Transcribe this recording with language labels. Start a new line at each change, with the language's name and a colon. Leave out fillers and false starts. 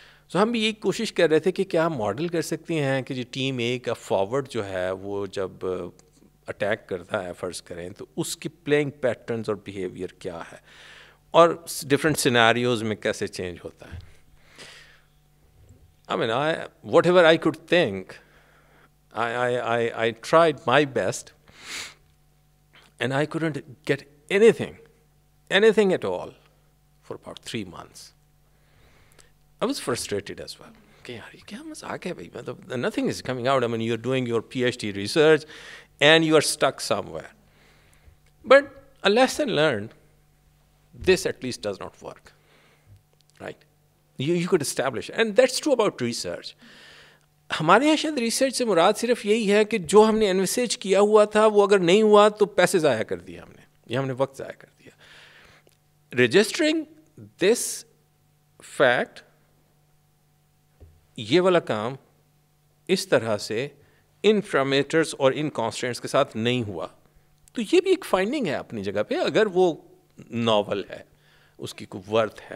Urdu: سو ہم بھی یہ کوشش کر رہے تھے کہ کیا ہم ماڈل کر سکتے ہیں کہ جو ٹیم اے کا فارورڈ جو ہے وہ جب اٹیک کرتا ہے فرض کریں تو اس کی پلینگ پیٹرنز اور بیہیویئر کیا ہے, اور ڈفرینٹ سیناریوز میں کیسے چینج ہوتا ہے.
English: I mean, whatever I could think, I tried my best, and I couldn't get anything at all for about 3 months. I was frustrated as well. Okay,
Urdu: yaar, ye kya mazak hai bhai?
English: Nothing is coming out. I mean, you're doing your PhD research, and you are stuck somewhere. But a lesson learned, this at least does not work, right? You could establish, and that's true about research.
Urdu: ہمارے یہاں شاید research سے مراد صرف یہی ہے کہ جو ہم نے انویسیج کیا ہوا تھا وہ اگر نہیں ہوا تو پیسے ضائع کر دیا ہم نے, یا ہم نے وقت ضائع کر دیا.
English: registering this fact,
Urdu: یہ والا کام اس طرح سے ان پیرامیٹرز اور ان کانسٹینٹس کے ساتھ نہیں ہوا, تو یہ بھی ایک فائنڈنگ ہے اپنی جگہ پہ, اگر وہ ناول ہے, اس کی کوئی ورتھ ہے.